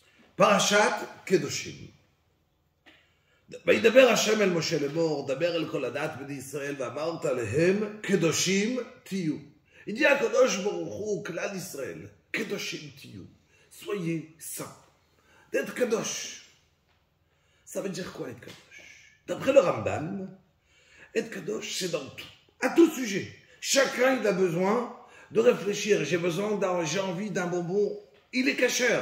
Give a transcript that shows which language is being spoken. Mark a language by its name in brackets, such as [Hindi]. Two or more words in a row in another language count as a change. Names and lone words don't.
[Hebrew] פרשת קדושים. וידבר השם אל משה לאמור, דבר אל כל הדת בני ישראל, ואמרת להם, קדושים תהיו. הגיע הקדוש ברוך הוא, כלל ישראל, קדושים תהיו. [French] Soyez saints. D'être kadosh. Ça veut dire quoi être kadosh? D'après le Ramban, être kadosh, c'est dans tout. À tout sujet. Chacun, il a besoin de réfléchir. J'ai envie d'un bonbon. Il est kasher.